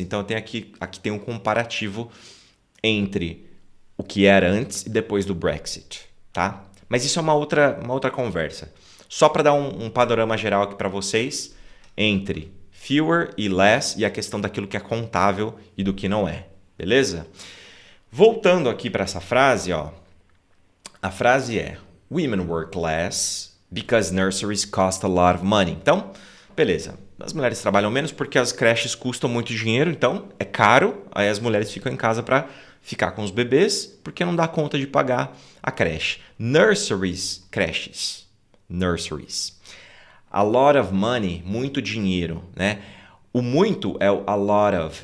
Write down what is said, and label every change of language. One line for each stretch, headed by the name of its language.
Portuguese: Então, aqui tem um comparativo entre o que era antes e depois do Brexit. Tá? Mas isso é uma outra conversa. Só para dar um panorama geral aqui para vocês entre fewer e less e a questão daquilo que é contável e do que não é. Beleza? Voltando aqui para essa frase, ó. A frase é
English: Women work less because nurseries cost a lot of money.
Portuguese: Então, beleza. As mulheres trabalham menos porque as creches custam muito dinheiro, então é caro. Aí as mulheres ficam em casa para ficar com os bebês porque não dá conta de pagar a creche. Nurseries, creches. Nurseries.
English: A lot of money,
Portuguese: muito dinheiro, né? O muito é o
English: a lot of.